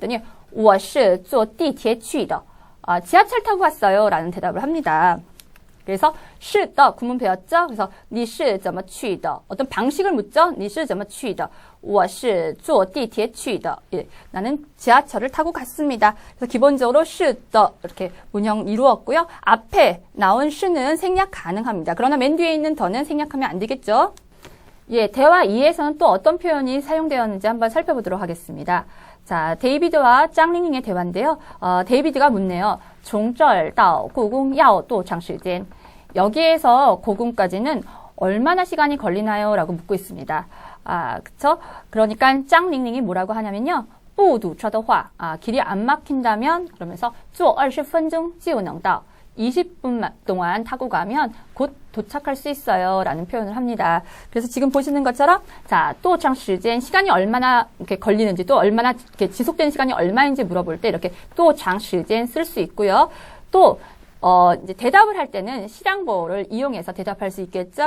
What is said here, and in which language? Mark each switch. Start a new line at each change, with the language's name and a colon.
Korean: 했더니
Chinese: 我是坐地铁去的.
Korean: 지하철 타고 갔어요. 라는 대답을 합니다. 그래서
Chinese: 是的
Korean: 구문 배웠죠? 그래서
Chinese: 你是怎么去的?
Korean: 어떤 방식을 묻죠?
Chinese: 你是怎么去的? 我是坐地铁去的.
Korean: 예, 나는 지하철을 타고 갔습니다. 그래서 기본적으로
Chinese: 是的
Korean: 이렇게 문형 이루었고요. 앞에 나온 是는 생략 가능합니다. 그러나 맨 뒤에 있는 더는 생략하면 안 되겠죠? 예, 대화 2에서는 또 어떤 표현이 사용되었는지 한번 살펴보도록 하겠습니다. 자, 데이비드와 짱링링의 대화인데요. 데이비드가 묻네요.
Chinese: 从这儿到故宫要多长时间?
Korean: 여기에서 고궁까지는 얼마나 시간이 걸리나요? 라고 묻고 있습니다. 그쵸? 그러니까 짱링링이 뭐라고 하냐면요.
Chinese: 不堵车的话,
Korean: 길이 안 막힌다면 그러면서
Chinese: 坐20分钟就能到.
Korean: 20분 동안 타고 가면 곧 도착할 수 있어요. 라는 표현을 합니다. 그래서 지금 보시는 것처럼, 자,
Chinese: 多长时间,
Korean: 시간이 얼마나 이렇게 걸리는지, 또 얼마나 이렇게 지속되는 시간이 얼마인지 물어볼 때 이렇게 多长时间 쓸 수 있고요. 또, 이제 대답을 할 때는 실량보호를 이용해서 대답할 수 있겠죠.